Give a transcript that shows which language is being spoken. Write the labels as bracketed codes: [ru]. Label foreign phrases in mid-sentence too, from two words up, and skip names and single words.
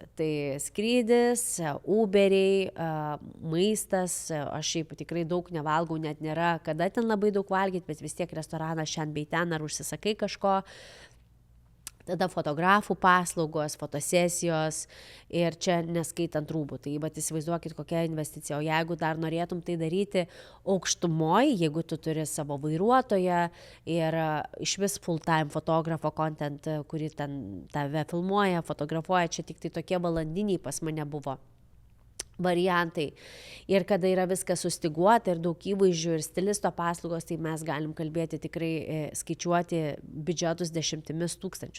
[lt] Tai skrydis, Uberiai, maistas, aš šiaip tikrai daug nevalgau, net nėra kada ten labai daug valgyti, bet vis tiek restoranas šiandien bei ten, ar užsisakai kažko. Tada fotografų paslaugos, fotosesijos ir čia neskaitant rūbų. Tai bet įsivaizduokit, kokia investicija. O jeigu dar norėtum tai daryti aukštumoje, jeigu tu turi savo vairuotoją ir iš vis full-time fotografo content, kuri ten tave filmuoja, fotografuoja, čia tik tai tokie valandiniai pas mane buvo variantai. Ir kada yra viskas sustiguota ir daug įvaizdžių ir stilisto paslaugos, tai mes galim kalbėti tikrai, skaičiuoti biudžetus 10 000.